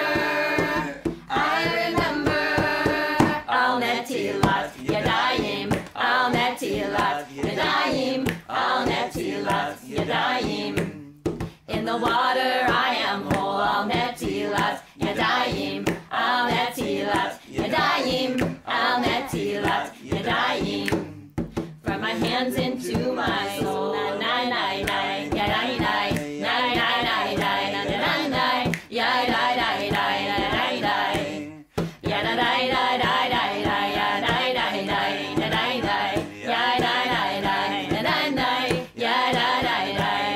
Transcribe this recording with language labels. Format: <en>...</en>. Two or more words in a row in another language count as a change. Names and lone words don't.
<en>in the water I am whole,</en> <he>על נטילת ידיים, על נטילת ידיים, על נטילת ידיים.</he> <en>From my hands into my soul, na na na na, yaday day, na na na na, na na na, yaday day day, yaday day, yaday day day day, yaday day day, yaday day, yaday day day, yaday day, yaday day day.</en>